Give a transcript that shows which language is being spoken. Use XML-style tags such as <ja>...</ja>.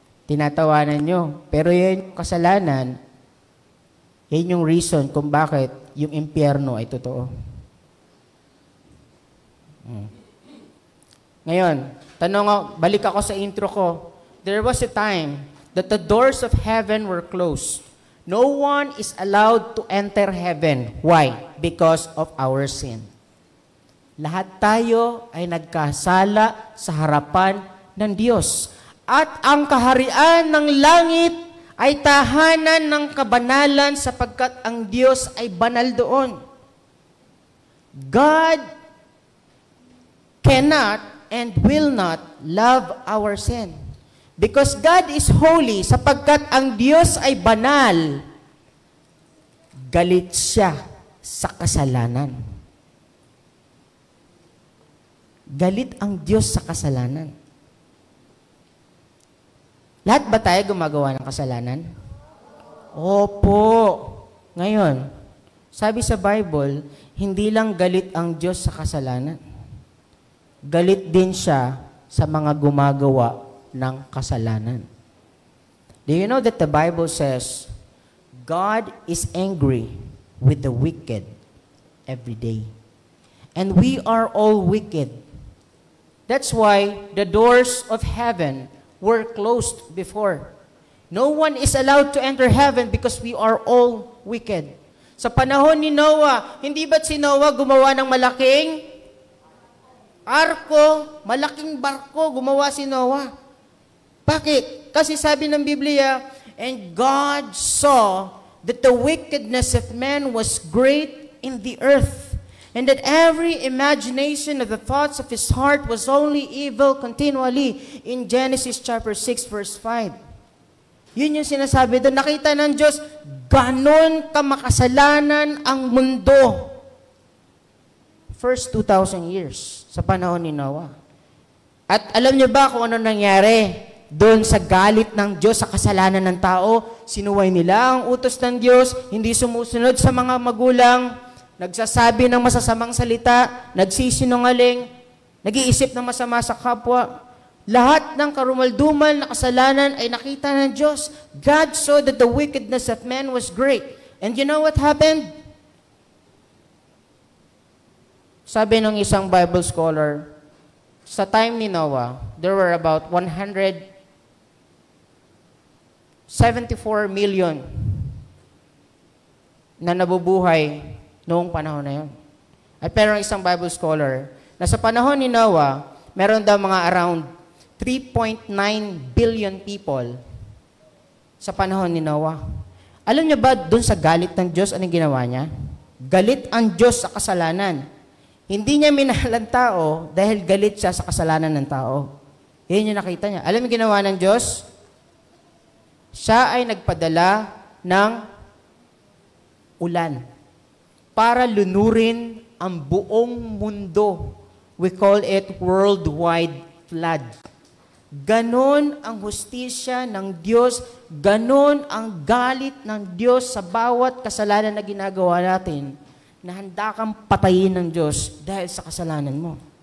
<tl>Tinatawanan nyo. Pero yan yung kasalanan, yan yung reason kung bakit yung impyerno ay totoo. Ngayon, balik ako sa intro ko.</tl> <en>There was a time that the doors of heaven were closed. No one is allowed to enter heaven. Why? Because of our sin.</en> <tl>Lahat tayo ay nagkasala sa harapan ng Diyos. At ang kaharian ng langit ay tahanan ng kabanalan sapagkat ang Diyos ay banal doon.</tl> <en>God cannot and will not love our sin. Because God is holy,</en> <tl>sapagkat ang Diyos ay banal, galit siya sa kasalanan. Galit ang Diyos sa kasalanan. Lahat ba tayo gumagawa ng kasalanan? Opo. Ngayon, sabi sa Bible, hindi lang galit ang Diyos sa kasalanan. Galit din siya sa mga gumagawa ng kasalanan.</tl> <en>Do you know that the Bible says, God is angry with the wicked every day. And we are all wicked. That's why the doors of heaven were closed before. No one is allowed to enter heaven because we are all wicked.</en> <tl>Sa panahon ni Noah, hindi ba't si Noah gumawa ng malaking arko, malaking barko, gumawa si Noah? Bakit? Kasi sabi ng Biblia,</tl> <en>and God saw that the wickedness of man was great in the earth, and that every imagination of the thoughts of his heart was only evil continually. In Genesis chapter 6, verse 5.</en> <tl>Yun yung sinasabi doon. Nakita ng Diyos, ganon kamakasalanan ang mundo.</tl> <en>First 2,000 years</en> <tl>sa panahon ni Noah. At alam niyo ba kung ano nangyari? Doon sa galit ng Diyos sa kasalanan ng tao, sinuway nila ang utos ng Diyos, hindi sumusunod sa mga magulang, nagsasabi ng masasamang salita, nagsisinungaling, nag-iisip ng masama sa kapwa. Lahat ng karumaldumal na kasalanan ay nakita ng Diyos.</tl> <en>God saw that the wickedness of man was great. And you know what happened?</en> <tl>Sabi ng isang Bible scholar, sa time ni Noah,</tl> <en>there were about 174 million</en> <tl>na nabubuhay noong panahon na yun. At pero isang Bible scholar, na sa panahon ni Noah, meron daw mga</tl> <en>around 3.9 billion people</en> <tl>sa panahon ni Noah. Alam niyo ba, doon sa galit ng Diyos, anong ginawa niya? Galit ang Diyos sa kasalanan. Hindi niya minahal ang tao dahil galit siya sa kasalanan ng tao. Yun yung nakita niya. Alam mo ginawa ng Diyos? Siya ay nagpadala ng ulan para lunurin ang buong mundo.</tl> <en>We call it worldwide flood.</en> <tl>Ganon ang hustisya ng Diyos, ganon ang galit ng Diyos sa bawat kasalanan na ginagawa natin, na handa kang patayin ng Diyos dahil sa kasalanan mo.</tl>